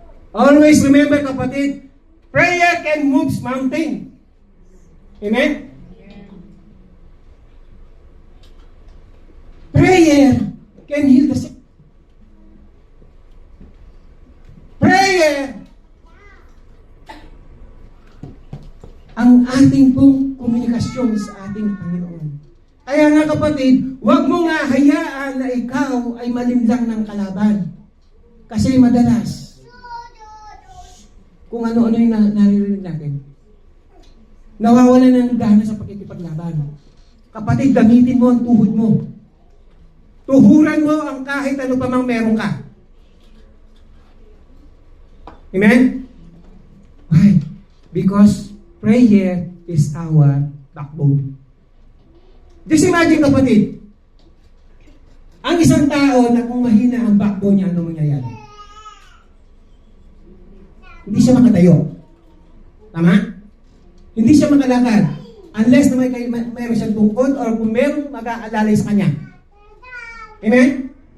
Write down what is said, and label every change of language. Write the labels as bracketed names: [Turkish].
[English] Always remember, kapatid, prayer can move mountain. Amen? Prayer can heal the sick. [Filipino] Prayer ang ating pong komunikasyon sa ating Panginoon. Kaya nga kapatid, huwag mo nga hayaan na ikaw ay malinlang ng kalaban. Kasi madalas, kung ano-ano yung naririnig natin, nawawalan ng gana sa pakikipaglaban. Kapatid, gamitin mo ang tuhod mo. Tuhuran mo ang kahit ano pa mang meron ka. [English] Amen? Why? Because prayer is our backbone. Just imagine, [Filipino] kapatid, ang isang tao na kung mahina ang backbone niya, ano mangyayari? Hindi siya makatayo. Tama? Hindi siya makalakad. Unless na mayroon siyang tungkod or kung mayroong mag-aalalay sa kanya. Amen?